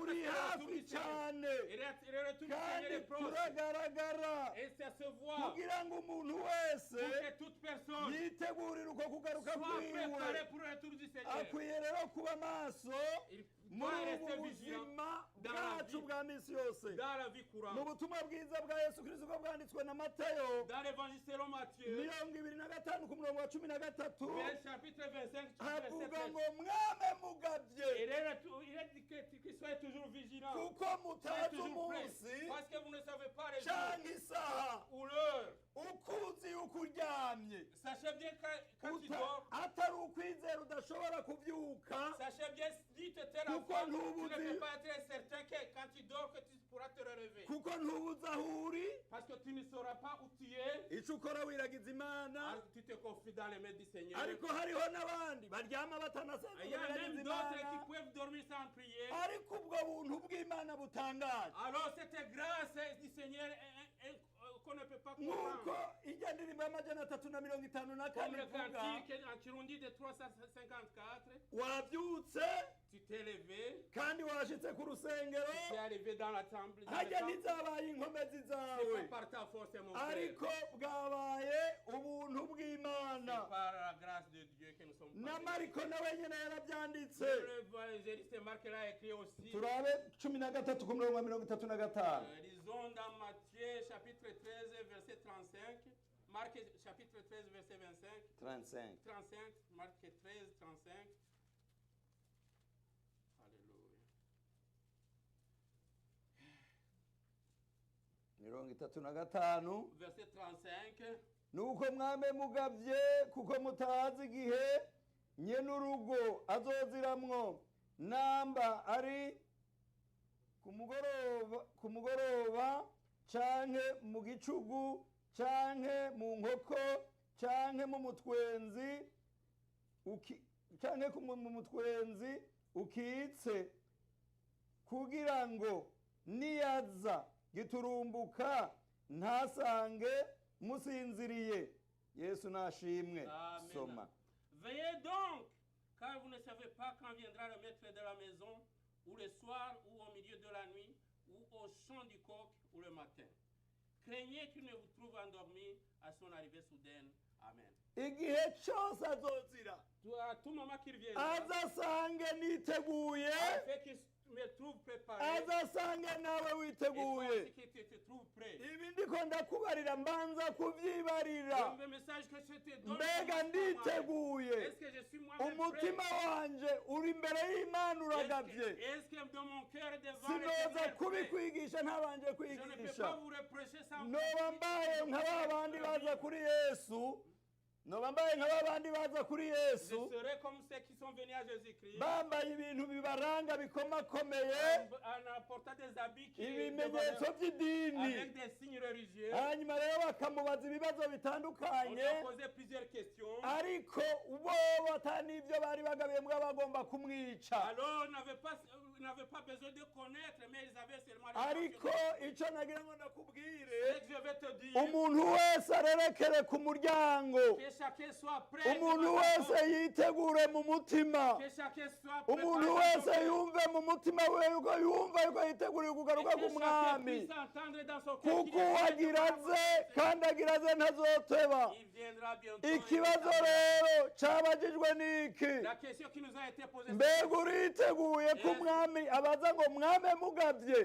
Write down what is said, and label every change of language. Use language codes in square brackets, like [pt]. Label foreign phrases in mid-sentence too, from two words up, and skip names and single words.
[rn] kuri [fr] Parce que le retour [rn] hafi [fr] du Seigneur. [rn] cyane [fr] Et le retour du Seigneur [rn] kandi [fr] est proche. [rn] turagaragara [fr] Et ça se voit. [rn] kugira ngo umuntu wese [fr] Pour que toute personne [rn] yitegurire uko kugaruka [fr] soit préparée [rn] kwiwe. [fr] pour le retour du Seigneur. [rn] akwiye rero kuba maso [fr] Il [rn] muri [fr] doit [rn] ubu [fr] rester vigilant [rn] buzima [fr] dans la [rn] bwacu [fr] vie. [rn] bwa misi yose. [fr] Dans la vie [rn] mu [fr] courante. [rn] butumwa bwiza bwa Yesu Kristo uko bwanditswe na Matayo [fr] Dans l'évangile selon Matthieu, [rn] 25 ku murongo wa 13 [fr] vers chapitre 25, verset [rn] havuga [fr] 13. [rn] ngo mwame mugabye [fr] Il a dit qu'il soit toujours vigilant. [rn] kuko [fr] Soyez [rn] mutazi [fr] toujours prêts. [rn] umunsi [fr] Parce que vous ne savez pas les jours [rn] canke isaha [fr] ou l'heure. [rn] ukuzi yuko uryamye [fr] Sachez bien quand tu dors, [rn] atari ukwizera udashobora kuvyuka [fr] sachez bien, si tu étais la [rn] Kuko [fr] femme, tu ne [rn] ntubuzi- [fr] peux pas être certain que quand tu dors, que tu pourras te relever. [rn] kuko ntubuze aho uri, [fr] Parce que tu ne sauras pas où tu es. [rn] ico ukora wiragiza imana. [fr] Alors tu te confies dans les mains du Seigneur. [rn] ariko hariho n'abandi baryama batanasenga [fr] Il y a [rn] biragiza [fr] même d'autres [rn] imana, [fr] qui peuvent dormir sans prier. [rn] ariko ubwo buntu bw'imana butangaje [fr] Alors cette grâce du Seigneur qu'on ne peut pas [rn] nk'uko [fr] comprendre. [rn] ijya ndirimbo y'amajana 354 [fr] Comme le [rn] ivuga, [fr] cantique en Kirundi de 354, [rn] wabyutse [fr] tu t'es levé, [rn] kandi washitse ku rusengero, [fr] tu es arrivé dans la temple. [rn] hajya ntizabaye inkomezi [fr] C'est [rn] zawe, [fr] pas par ta force, mon frère. [rn] ariko bwabaye ubuntu [fr] C'est [rn] bw'imana. [fr] par la grâce de Dieu que nous sommes [rn] na [fr] parvenus. [rn] mariko nawe nyene yarabyanditse. [fr] L'évangéliste Marc l'a écrit aussi. [rn] turabe 13 ku murongo wa 35. [fr] Lisons dans Matthieu chapitre 13, verset 35. Marc chapitre 13, verset 25. 35. 35. Marc 13, 35. Alléluia. 35. Verset 35. [rn] nuko mwame mugavye kuko mutazi igihe nyene urugo azoziramwo, namba ari ku mugoroba canke mu gicugu canke mu nkoko canke mu mutwenzi canke mu mutwenzi ukitse, kugira ngo niyaza giturumbuka ntasange musinziriye. Yesu nashimwe. Amen. Soma. [fr] Veillez donc, car vous ne savez pas quand viendra le maître de la maison, ou le soir, ou au milieu de la nuit, ou au chant du coq, ou le matin. Craignez qu'il ne vous trouve endormi à son arrivée soudaine. Amen. [rn] igihe cyose azozira, [fr] À tout moment qu'il viendra, [rn] azasange niteguye, [fr] afin qu'il me trouve préparé, [rn] azasange nawe [fr] et toi [rn] witeguye. [fr] aussi qu'il te trouve prêt. [rn] ibi ndiko ndakubarira mbanza kuvyibarira, [fr] Le message que je te donne, [rn] mbega nditeguye, [fr] est-ce que je suis moi-même prêt? [rn] umutima wanje uri imbere y'Imana uragavye, [fr] Est-ce que dans mon cœur est devant [rn] sinoza [fr] l'Éternel prêt? [rn] kubikwigisha ntabanje [fr] Je ne peux pas [rn] kwigisha, [fr] vous reprocher sans [rn] noba mbaye nka ba bandi baza kuri Yesu noba mbaye nk'abandi baza kuri [fr] Je [rn] Yesu [fr] serai comme ceux qui sont venus à Jésus-Christ [rn] bambaye ibintu bibaranga bikomakomeye [fr] en apportant des habits qui [rn] ibimenyetso by'idini [fr] avec des signes religieux. [rn] hanyuma rero bakamubaza ibibazo [fr] On [rn] bitandukanye [fr] lui a posé plusieurs questions. [rn] ariko bo ata n'ibyo bari bagabiyemo bagomba kumwica [fr] Alors, on n'avait pas besoin de connaître, mais ils avaient seulement les [rn] ariko [fr] questions. [rn] icyo nagira ngo ndakubwire [fr] Et je vais te dire [rn] umuntu wese arerekere ku muryango [fr] que chacun soit prêt. [rn] umuntu [fr] devant sa [rn] wese [fr] porte. [rn] yitegure mu mutima [fr] Que chacun soit prêt. [rn] umuntu wese yumve mu mutima we yuko yumva yuko yiteguriye kugaruka [fr] Que chacun [rn] k'umwami [fr] puisse entendre dans son cœur qu'il [rn] kuko [fr] est prêt [rn] uwagira [fr] devant [rn] aze [fr] sa porte. [rn] kandi agira aze ntazoteba [fr] Il viendra bientôt. [rn] ikibazo rero cyabagijwe n'iki [fr] La question qui nous a été posée, [rn] mbega uriteguye ko umwami abaza ngo mwame mugabye